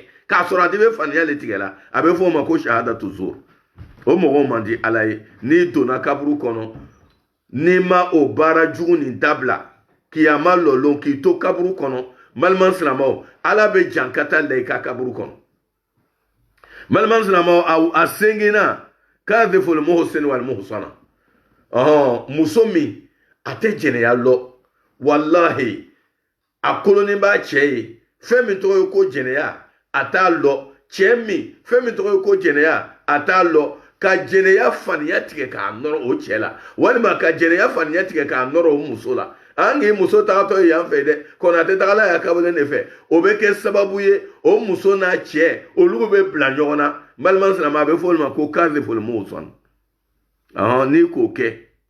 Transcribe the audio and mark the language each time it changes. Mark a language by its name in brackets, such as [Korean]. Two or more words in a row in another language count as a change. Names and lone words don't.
[Bambara] k'a sɔrɔ a de bɛ faniya le tigɛ la a bɛ fɔ o ma ko [Arabic] شهادة الزور [Bambara] o mɔgɔw man di ala ye n'i donna kaburu kɔnɔ n'i ma o baara jugu nin dabila kiyama lɔlon k'i to kaburu kɔnɔ balima silamɛw ala bɛ jankata la i ka kaburu kɔnɔ balima silamɛw a sengina [Arabic] قاذف المحصن والمحصنة [Bambara] muso min a tɛ jɛnɛya lɔ walahi a kolonin b'a cɛ ye fɛn min tɔgɔ ye ko jɛnɛya a t'a lɔ cɛ min fɛn min tɔgɔ ye ko jɛnɛya a t'a lɔ ka jɛnɛya faniya tigɛ k'a nɔrɔ o cɛ la walima ka jɛnɛya faniya tigɛ k'a nɔrɔ o muso la an k'i muso tagatɔ ye yan fɛ dɛ kɔnatɛ tagala y'a kabalen de fɛ o bɛ kɛ sababu ye o muso n'a cɛ olu bɛ bila ɲɔgɔn na balima silamɛ a bɛ fɔ olu ma ko [Arabic] قاذف المحصن [Bambara] n'i k'o kɛ